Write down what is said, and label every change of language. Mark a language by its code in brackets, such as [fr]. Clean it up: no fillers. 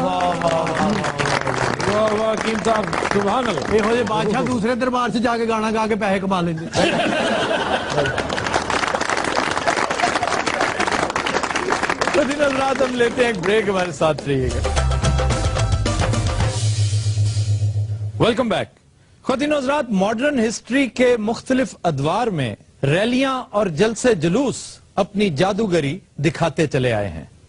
[ur] वाह वाह कीम साहब, सुभान अल्लाह। [pa] ਇਹੋ ਜਿਹੇ ਬਾਦਸ਼ਾਹ ਦੂਸਰੇ ਦਰਬਾਰ 'ਚ ਜਾ ਕੇ ਗਾਣਾ ਗਾ ਕੇ ਪੈਸੇ ਕਮਾ ਲੈਂਦੇ। [ur] حضرات ہم لیتے ہیں ایک بریک, ہمارے ساتھ رہیے گا. Welcome back. خواتین و حضرات, ماڈرن ہسٹری کے مختلف ادوار میں ریلیاں اور جلسے جلوس اپنی جادوگری دکھاتے چلے آئے ہیں.